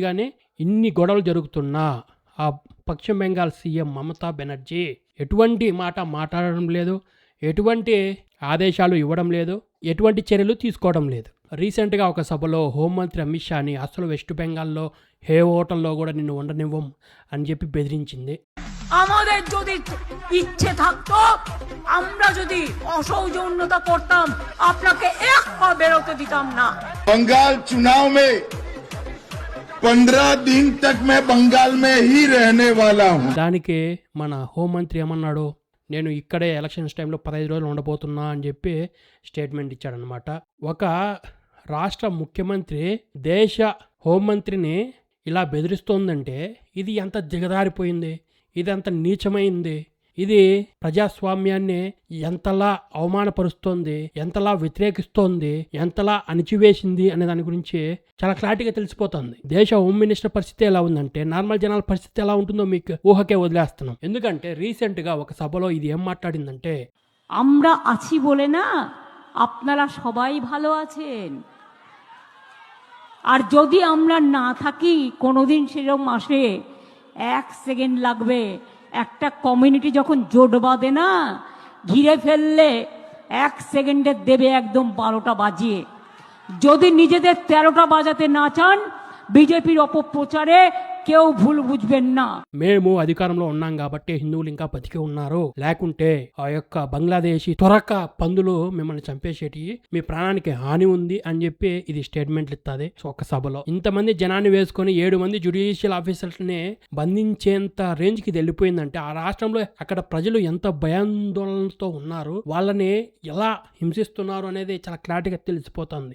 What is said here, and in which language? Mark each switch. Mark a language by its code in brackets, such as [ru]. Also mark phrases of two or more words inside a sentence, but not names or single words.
[te] కానీ ఇన్ని గొడవలు జరుగుతున్నా ఆ పశ్చిమ బెంగాల్ సీఎం మమతా బెనర్జీ ఎటువంటి మాట మాట్లాడడం లేదు, ఎటువంటి ఆదేశాలు ఇవ్వడం లేదు, ఎటువంటి చర్యలు తీసుకోవడం లేదు. రీసెంట్గా ఒక సభలో హోంమంత్రి అమిత్ షాని అసలు వెస్ట్ బెంగాల్లో ఏ హోటల్లో కూడా నిన్ను ఉండనివ్వం అని చెప్పి బెదిరించింది. [bn] আমাদের যদি ইচ্ছে থাকতো আমরা যদি অসৌজন্যতা করতাম আপনাকে এক পা বেরোতে দিতাম না। [hi] बंगाल चुनाव में 15 दिन तक मैं बंगाल में ही रहने वाला हूं। [te] దానికి మన హోంమంత్రి ఏమన్నాడు? నేను ఇక్కడే [en] elections time [te] 15 రోజులు ఉండబోతున్నా అని చెప్పి స్టేట్మెంట్ ఇచ్చాడనమాట. ఒక రాష్ట్ర ముఖ్యమంత్రి దేశ హోంమంత్రిని ఇలా బెదిరిస్తోందంటే ఇది ఎంత దిగదారిపోయింది, ఇది ఎంత నీచమైంది, ఇది ప్రజాస్వామ్యాన్ని ఎంతలా అవమానపరుస్తోంది, ఎంతలా వ్యతిరేకిస్తోంది, ఎంతలా అణిచివేసింది అనే దాని గురించి చాలా క్లారిటీగా తెలిసిపోతుంది. దేశ [en] home minister [te] పరిస్థితి ఎలా ఉందంటే నార్మల్ జనాల పరిస్థితి ఎలా ఉంటుందో మీకు ఊహకే వదిలేస్తున్నాం. ఎందుకంటే రీసెంట్గా ఒక సభలో ఇది ఏం మాట్లాడిందంటే, [bn] আমরা আছি বলে না আপনারা সবাই ভালো আছেন, আর যদি আমরা না থাকি কোনোদিন সেরকম আসে 1 সেকেন্ড লাগবে। একটা কমিউনিটি যখন জোট বাঁধে না, ঘিরে ফেললে 1 সেকেন্ডে দেবে একদম 12টা বাজিয়ে। যদি নিজেদের 13টা বাজাতে না চান বিজেপির অপপ্রচারে কেউ ভুল বুঝবেন না। [te] మేము అధికారంలో ఉన్నాం కాబట్టి హిందువులు ఇంకా బతికి ఉన్నారు, లేకుంటే ఆ యొక్క బంగ్లాదేశీ త్వరక పందులు మిమ్మల్ని చంపేసేటి, మీ ప్రాణానికి హాని ఉంది అని చెప్పి ఇది స్టేట్మెంట్లు ఇస్తుంది. ఒక సభలో ఇంతమంది జనాన్ని వేసుకొని 7 మంది [en] judicial officers [te] ని బంధించేంత రేంజ్ కి వెళ్ళిపోయిందంటే ఆ రాష్ట్రంలో అక్కడ ప్రజలు ఎంత భయాందోళనతో ఉన్నారు, వాళ్ళని ఎలా హింసిస్తున్నారు అనేది చాలా క్లారిటీగా తెలిసిపోతుంది.